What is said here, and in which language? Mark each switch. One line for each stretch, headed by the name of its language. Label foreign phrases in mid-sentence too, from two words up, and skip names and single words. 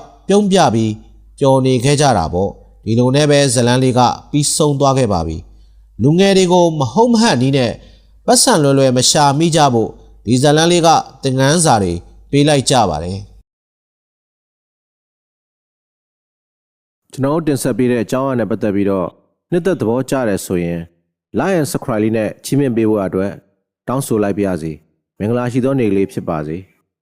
Burmese: ပြုံးပြပြီးပျော်နေခဲ့ကြတာပေါ့ဒီလိုနဲ့ပဲဇလန်းလေးကပြီးဆုံးသွားခဲ့ပါပြီလူငယ်တွေကိုမဟုတ်မဟန်နီးနဲ့ပတ်စံလွယ်လွယ်မရှာမိကြဖို့ဒီဇလန်းလေးကသင်ခန်းစာတွေပေးလိုက်ကြပါတယ်ကျွန်တော်တင်ဆက်ပေးတဲ့အကြောင်းအရာနဲ့ပတ်သက်ပြီးတော့နှစ်သက်သဘောကျတယ်ဆိုရင်
English: like and subscribe
Burmese: လေးနဲ့ချီးမြှင့်ပေးဖို့အတွက်တောင်းဆိုလိုက်ပါရစေမင်္ဂလာရှိသောနေ့ကလေးဖြစ်ပါစေ